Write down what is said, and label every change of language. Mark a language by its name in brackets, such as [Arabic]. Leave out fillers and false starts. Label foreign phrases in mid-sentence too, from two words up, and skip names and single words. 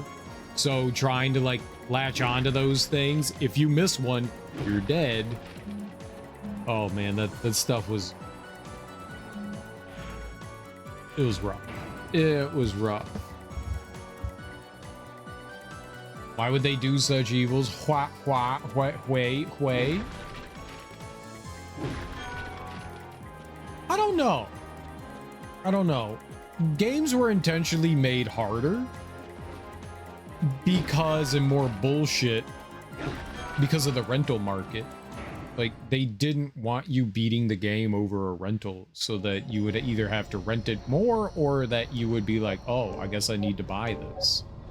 [English] So trying to like latch onto those things, if you miss one, you're dead. Oh man, that stuff was... It was rough. It was rough. Why would they do such evils? Hua, hua, hua, hui, hui. I don't know. I don't know. Games were intentionally made harder because, and more bullshit, because of the rental market. Like, they didn't want you beating the game over a rental, so that you would either have to rent it more, or that you would be like, oh, I guess I need to buy this.